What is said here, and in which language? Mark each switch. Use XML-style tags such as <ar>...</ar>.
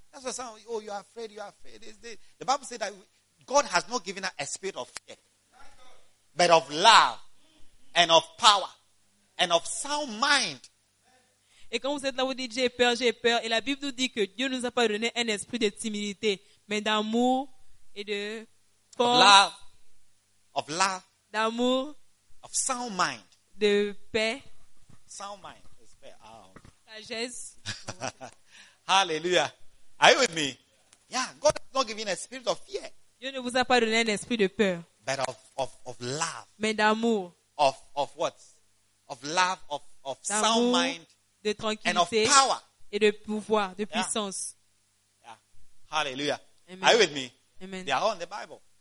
<en>That's what some, oh, you are afraid, you are afraid. The Bible says that God has not given us a spirit of fear, but of love, and of power, and of sound mind.</en> <fr>Et quand vous êtes là, vous dites, j'ai peur, et la Bible nous dit que Dieu ne nous a pas donné un esprit de timidité, mais d'amour et de force.</fr> <en>Of love,</en> <fr>d'amour,</fr> <en>of sound mind,</en> <fr>de paix,</fr> <en>sound mind, is paix,</en> <fr>sagesse.</fr> <en>Hallelujah. Are you with me? Yeah, God has not given a spirit of fear.</en> <fr>Dieu ne vous a pas donné un esprit de peur.</fr> <en>But of love.</en> <fr>Mais d'amour.</fr> <en>Of what? Of love, of sound mind.</en> <fr>De tranquillité.</fr> <en>And of power.</en> <fr>Et de pouvoir, de yeah. puissance.</fr> <en>Yeah. Hallelujah. Amen. Are you with me? Amen. They are all in the Bible.</en>